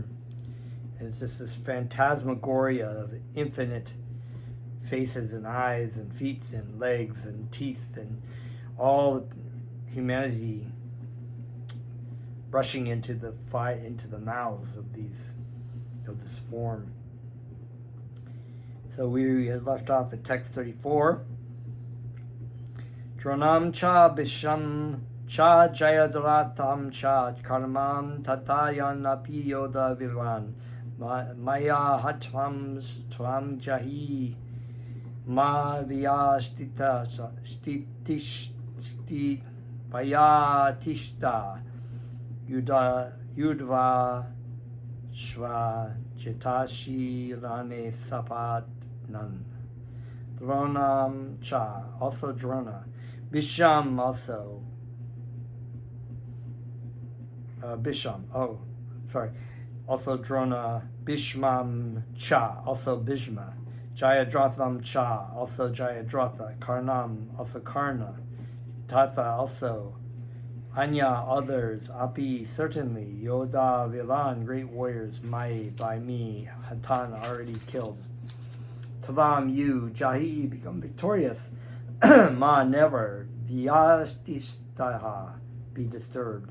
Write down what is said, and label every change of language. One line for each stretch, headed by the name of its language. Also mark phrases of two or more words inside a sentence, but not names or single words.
English: And it's just this phantasmagoria of infinite faces and eyes and feet and legs and teeth and all humanity rushing into the mouths of this form. So we had left off at text 34.
Sanskrit: द्रोणं च भीष्मं च जयद्रथं च कर्णं तथान्यान् अपि योध वीरान् मया हतांस् त्वं जहि मा व्यथिष्ठा स्थितिष्ठि व्यतिष्ठ युध्य स्व जेतासि रणे सपत्नान्. द्रोणं च,
English: also Drona. Bisham, also. Also Drona.
Sanskrit: भीष्मं च,
English: also Bhishma.
Sanskrit: जयद्रथं च,
English: also Jayadratha. Karnam, also Karna. Tata, also. Anya, others. Api, certainly. Yoda, Vilan, great warriors. Mai, by me. Hatan, already killed. Tavam, you. Jahi, become victorious. Ma, never. Vyastistaha, be disturbed.